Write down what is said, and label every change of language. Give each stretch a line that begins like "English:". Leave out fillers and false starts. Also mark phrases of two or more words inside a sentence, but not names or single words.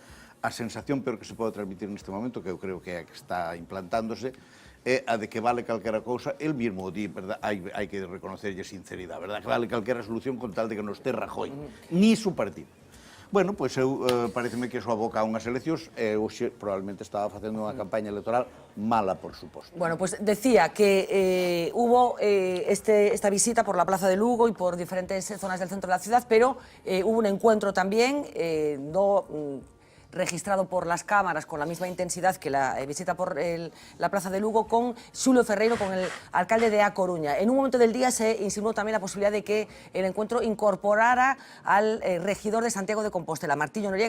Galician: A sensación peor que se pode transmitir neste momento, que eu creo que é a que está implantándose, é a de que vale calquera cousa, el mismo di, verdad, hai que reconocerlle sinceridade, verdad, que vale calquera solución con tal de que non este Rajoy,
Spanish: ni su partido.
Galician: Bueno, pois eu pareceme que iso aboca a unhas eleccións e hoxe probablemente estaba facendo unha campaña electoral mala, por suposto.
Spanish: Bueno, pues decía que hubo esta visita por la Plaza de Lugo y por diferentes zonas del centro de la ciudad, pero hubo un encuentro también, registrado por las cámaras con la misma intensidad que la visita por la Plaza de Lugo, con Xulio Ferreiro, con el alcalde de A Coruña. En un momento del día se insinuó también la posibilidad de que el encuentro incorporara al regidor de Santiago de Compostela, Martiño Noriega.